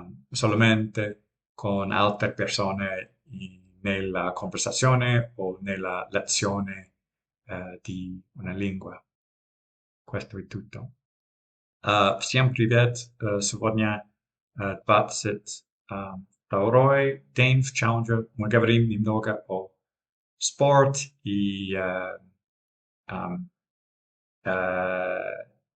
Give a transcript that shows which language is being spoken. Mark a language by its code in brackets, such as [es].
[it] solamente con altre persone nella conversazione o nella lezione di una lingua. Questo è tutto. [ru] Всем привет! Сегодня 22-й день в Challenger. Мы говорим немного о спорт и ам, э,